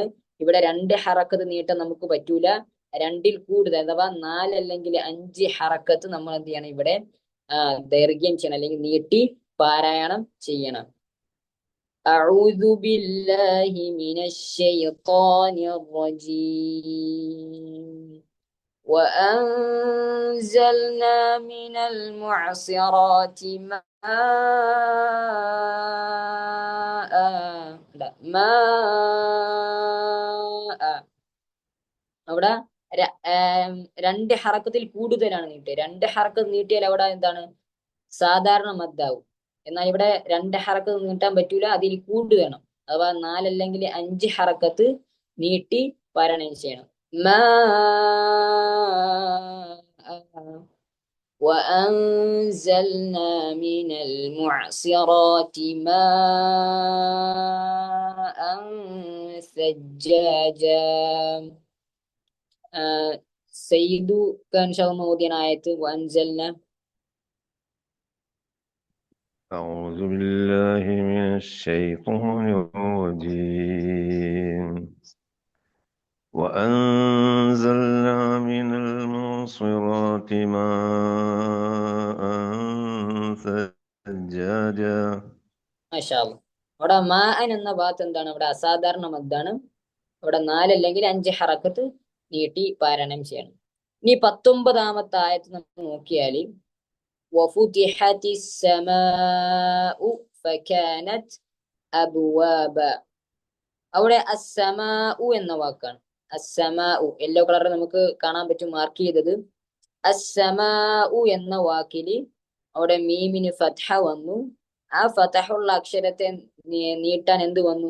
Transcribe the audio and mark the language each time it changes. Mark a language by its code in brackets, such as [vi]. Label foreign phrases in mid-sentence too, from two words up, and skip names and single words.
[ml] ഇവിടെ 2 ഹറക്കത്ത് നീട്ടാൻ നമുക്ക് പറ്റൂല. 2-ൽ കൂടുതൽ അഥവാ 4 അല്ലെങ്കിൽ 5 ഹറക്കത്ത് നമ്മൾ എന്ത് ചെയ്യണം? ഇവിടെ ദൈർഘ്യം ചെയ്യണം അല്ലെങ്കിൽ നീട്ടി പാരായണം ചെയ്യണം. [ar] أعوذ بالله من الشيطان الرجيم وأنزلنا من المعصرات ماء لا ماء [ml] അവിടെ രണ്ട് ഹറക്കത്തിൽ കൂടുതലാണ് നീട്ടുക. രണ്ട് ഹറക്കത്ത് നീട്ടിയാൽ അവിടെ എന്താണ് സാധാരണ മദ്ദാവും. എന്നാൽ ഇവിടെ രണ്ട് ഹറക്കത്ത് നീട്ടാൻ പറ്റൂല, അതിൽ കൂടുതൽ വേണം. അഥവാ 4 അല്ലെങ്കിൽ 5 ഹറക്കത്ത് നീട്ടി പാരായണം ചെയ്യണം. [ar] وأنزلنا من المعصرات ماء ثجاجا. [ml] സയ്യിദു ഓതിയ ആയത്ത് وأنزلنا. [ar] أعوذ بالله من الشيطان الرجيم. وأنزلنا من المعصرات ماء ثجاجا. ما شاء الله. [ml] അവിടെ മാഅൻ എന്ന ഭാഗത്ത് എന്താണ്? ഇവിടെ അസാധാരണ മദ്ദാണ്. ഇവിടെ 4 അല്ലെങ്കിൽ 5 ഹറക്കത്ത് നീട്ടി പാരായണം ചെയ്യണം. ഇനി 19ാമത്തെ ആയത്ത് നമ്മൾ നോക്കിയാൽ [ar] وفتحت السماء فكانت أبوابا. [ml] അവിടെ അസ്സമാഉ എന്ന വാക്കാണ്. അസ്സമാഉ [en] yellow colouril [ml] നമുക്ക് കാണാൻ പറ്റും മാർക്ക് ചെയ്തത്. അസ്സമാഉ എന്ന വാക്കിൽ അവിടെ മീമിന് ഫത്ഹ വന്നു. ആ ഫതഹുള്ള അക്ഷരത്തെ നീട്ടാൻ എന്ത് വന്നു?